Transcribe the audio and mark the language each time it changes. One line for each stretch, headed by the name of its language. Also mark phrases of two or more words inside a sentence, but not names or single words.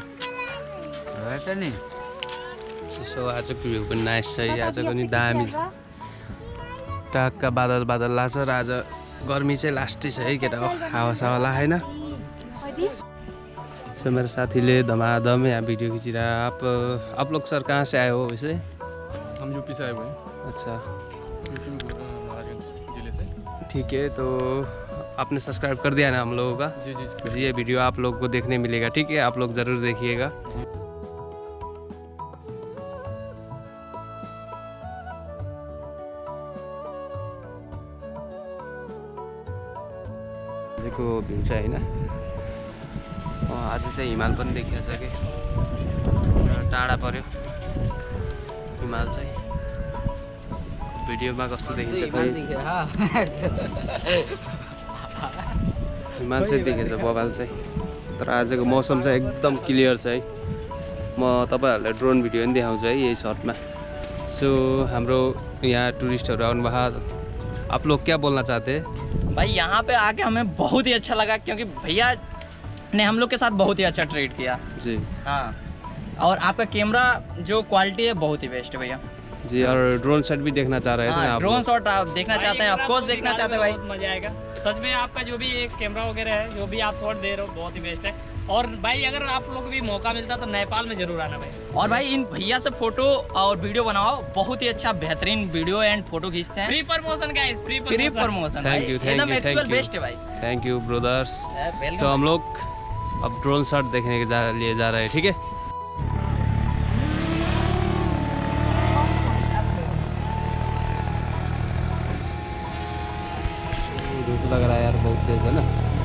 Nepali: नि सो आजको भ्यू पनि नाइस छ आजको नि दामी टाक्का बादल लाग्छ र आज गर्मी चाहिँ लास्टै छ है केटा हो हावा लागेन सो मेरो साथीले धमाधम यहाँ वीडियो खिंचिरहा
Hindi: आप लोग सर कहाँ से आए हो वैसे हम यूपी से आए हुए हैं अच्छा महाराजगंज जिले से ठीक है तो आपने सब्सक्राइब कर दिया ना हम लोगों का जी ये वीडियो आप लोग को देखने मिलेगा ठीक है आप लोग ज़रूर देखिएगा
Nepali: आजको भ्यू चाहिँ होइन आज चाहिँ हिमाल पनि देखिया छ कि टाढा पर्यो हिमाल चाहिँ भिडियोमा कस्तो देखिन्छ हिमाल चाहिँ देखेछ बबाल चाहिँ तर आजको मौसम चाहिँ एकदम क्लियर छ है म तपाईहरुलाई
English: drone video
Nepali: पनि देखाउँछु है यही सर्टमा सो हाम्रो यहाँ टुरिस्टहरू आउनुभएको
Hindi: आप लोग क्या बोलना चाहते हैं भाई यहाँ पे आके हमें बहुत ही अच्छा लगा क्योंकि भैया ने हम लोग के साथ बहुत ही अच्छा ट्रीट किया जी हाँ और आपका कैमरा जो क्वालिटी है बहुत ही बेस्ट है भैया जी और
English: drone shot
Hindi: भी देखना चाह रहे थे ना आप
English: drone shot
Hindi: आप देखना चाहते हैं ऑफकोर्स देखना चाहते हैं भाई बहुत मजा आएगा सच में आपका जो भी कैमरा वगैरह है जो भी आप शॉट दे रहे हो बहुत ही बेस्ट है और भाई अगर आप लोग भी मौका मिलता तो नेपाल में जरूर आना भाई। और भाई इन भैया से फोटो और वीडियो बनाओ, बहुत ही अच्छा बेहतरीन वीडियो एंड फोटो खींचते हैं।
English: free promotion guys, free free promotion. Thank you, thank you,
Hindi: एकदम
English: thank you.
Hindi: बेस्ट है भाई।
English: thank you brothers.
Hindi: वेलकम। तो हम लोग अब
English: drone shot
Hindi: देखने के लिए जा रहे हैं, ठीक है। धूप लग रहा है यार, बहुत तेज है ना।